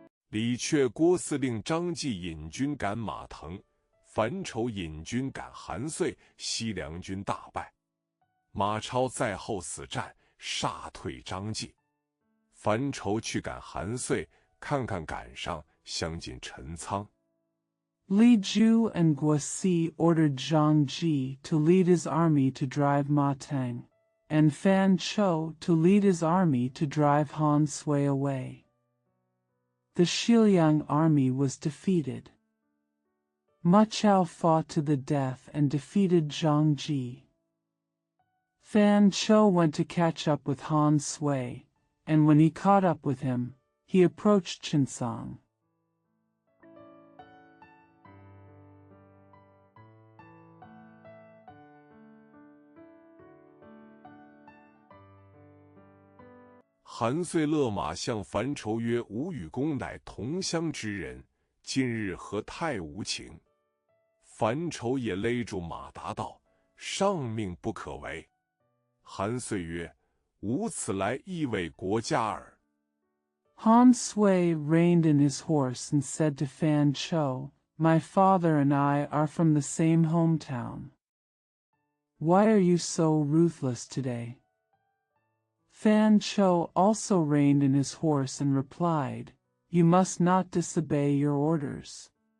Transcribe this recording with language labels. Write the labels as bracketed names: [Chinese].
[Chinese] 李榷郭司令张继引军赶马腾，樊稠引军赶韩遂，西凉军大败。马超在后死战，杀退张继。樊稠去赶韩遂，看看赶上，相进陈仓。 [English] Li Ju and Guasi ordered Zhang Ji to lead his army to drive Ma Teng, and Fan Chou to lead his army to drive Han Sui away. The Xiliang army was defeated. Ma Chao fought to the death and defeated Zhang Ji. Fan Chou went to catch up with Han Sui, and when he caught up with him, he approached Qinsong. [Chinese] 韩遂勒马向樊稠曰：“吾与公乃同乡之人，今日何太无情？” 樊稠也勒住马达道：“上命不可违。” 韩遂曰：“吾此来亦为国家耳。” [English] Han Sui reined in his horse and said to Fan Chou, "My father and I are from the same hometown. Why are you so ruthless today?" Fan Chou also reined in his horse and replied, "You must not disobey your orders."